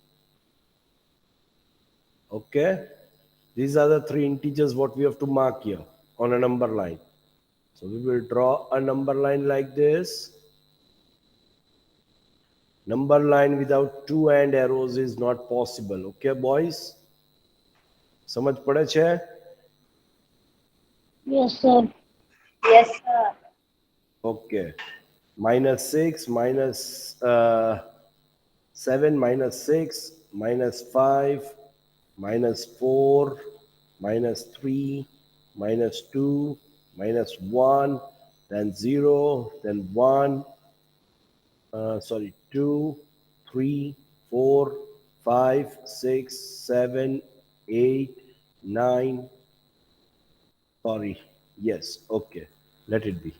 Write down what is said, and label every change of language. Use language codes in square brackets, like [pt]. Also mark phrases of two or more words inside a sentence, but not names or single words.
[en] Okay, these are the three integers what we have to mark here on a number line. So we will draw a number line like this. Number line without two end arrows is not possible. Okay, boys? [gu] સમજ પડે છે? [en] Yes, sir. Yes, sir. Okay. Minus 6 minus 7 minus 6 minus 5 minus 4 minus 3 minus 2 minus 1 then 0 then 1 2 3 4 5 6 7 8 9. Sorry, yes, okay, let it be.